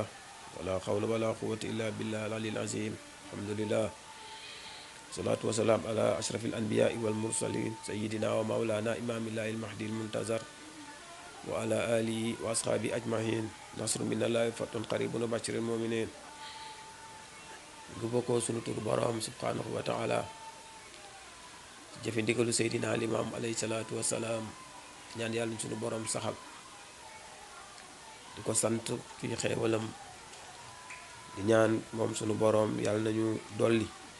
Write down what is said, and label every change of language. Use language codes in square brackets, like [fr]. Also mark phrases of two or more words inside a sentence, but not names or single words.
[ar] ولا حول ولا قوة إلا بالله العلي العظيم الحمد لله والصلاة والسلام على أشرف الأنبياء والمرسلين سيدنا ومولانا إمام الله المهدي المنتظر وعلى آله وأصحابه أجمعين نصر من الله فتح قريب وبشر المؤمنين [wo] guboko sunu tur borom [ar] سبحانه وتعالى [wo] jëfe ndigalu Seydina Limaam [ar] عليه الصلاة والسلام [wo] ñaan yàlla sunu borom saxal di ko sant ci xeewalam di ñaan moom sunu borom yàlla nañu dolli